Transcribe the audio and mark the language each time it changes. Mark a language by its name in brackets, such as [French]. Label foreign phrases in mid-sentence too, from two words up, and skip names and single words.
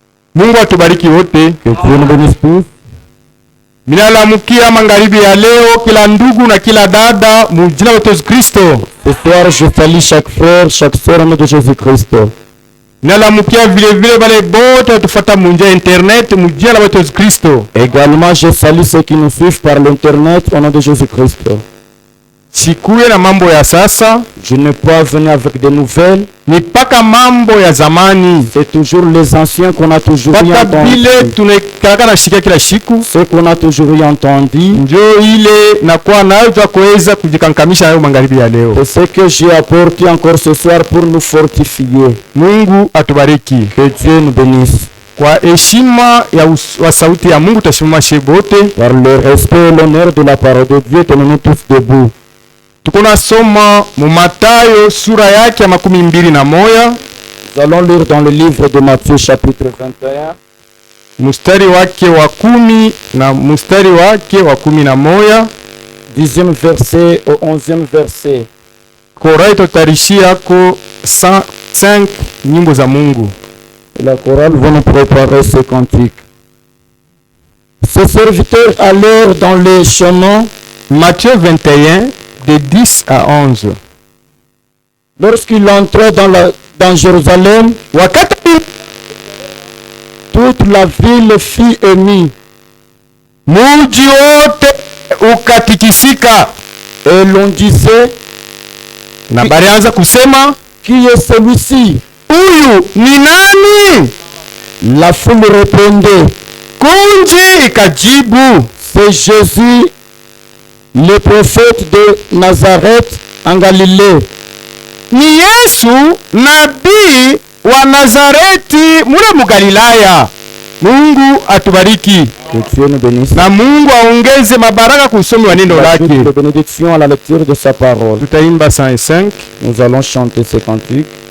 [Swahili] Mungu atubariki wote. [French] Que Dieu nous bénisse tous. [Swahili] Minalamukia magharibi ya leo kila ndugu na kila dada mu jina la Yesu Kristo. [French] Ce soir, je salue chaque frère, chaque sœur au nom de Jésus-Christ. [Swahili] Minalamukia vile vile bale bote tufuata mu njia internet mu jina la Yesu Kristo. [French] Également, je salue ceux qui nous suivent par l'internet au nom de Jésus-Christ. [Swahili] Sikuye na mambo ya sasa, [French] je n'ai pas venu avec des nouvelles. [Swahili] Ni paka mambo ya zamani. [French] C'est toujours les anciens qu'on a toujours eu entendu. Ce qu'on a toujours eu entendu. C'est ce que j'ai apporté encore ce soir pour nous fortifier. [Swahili] Mungu atubariki. [French] Que Dieu nous bénisse. [Swahili] Kwa heshima ya sauti ya Mungu tasimama shebote. [French] Par le respect et l'honneur de la parole de Dieu, tenons-nous tous debout. [Swahili] Tukuna soma mu Mathayo sura yake ya 21. [French] Nous allons lire dans le livre de Matthieu chapitre 21. [Swahili] Mustari wake wa 10 na mustari wake wa 11. [French] 10e verset au 11e verset. [Swahili] Korai totarishia ko 105 nyimbo za Mungu. [French] La chorale va nous préparer ce cantique. Ces serviteurs allèrent dans les chemins. Matthieu 21, de 10 à 11. Lorsqu'il entrait dans Jérusalem, toute la ville fut émue. [Swahili] Muji wote ukatikisika. [French] Et l'on disait, [Swahili] na balianza kusema, [French] qui est celui-ci? [Swahili] Huyu ni nani? [French] La foule répondait, [Swahili] kunji ikajibu, [French] c'est Jésus, le prophète de Nazareth en Galilée. [Swahili] Ni Yesu nabii wa Nazareti mule mu Galilaya. [French] Mungu atubariki. [Swahili] Que Dieu nous bénisse. [French] Na Mungu aongeze mabaraka kusomi wa neno lake. De bénédiction à la lecture de sa parole. [Swahili] Tutaimba 105. [French] Nous allons chanter ce cantique.